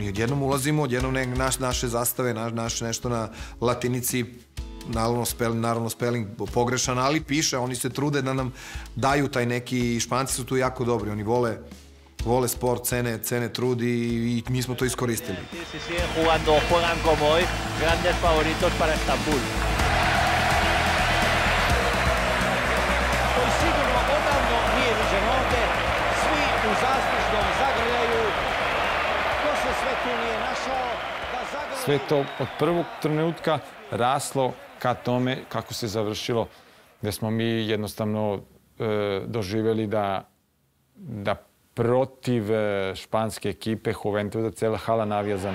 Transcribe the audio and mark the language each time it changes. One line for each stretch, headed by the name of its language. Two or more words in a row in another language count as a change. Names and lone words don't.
Serbian: I odjednom ulazimo, odjednom naše zastave, naše nešto na latinici, naravno spelling pogrešan, ali piše, oni se trude da nam daju taj neki, Španci su tu jako dobri, oni vole sport, cene trud i mi smo to iskoristili.
Spanish: Juegan como hoy, grandes favoritos para Estambul.
Serbian: Koji sigurno odavno nije viđen ovde, svi u zaslužnom zagrljaju, ko se sve tu nije našao da zagrljaju. Sve to od prvog trenutka raslo ka tome kako se završilo, gde smo mi jednostavno doživjeli da protiv španske ekipe Juventuda cela hala navija za nas.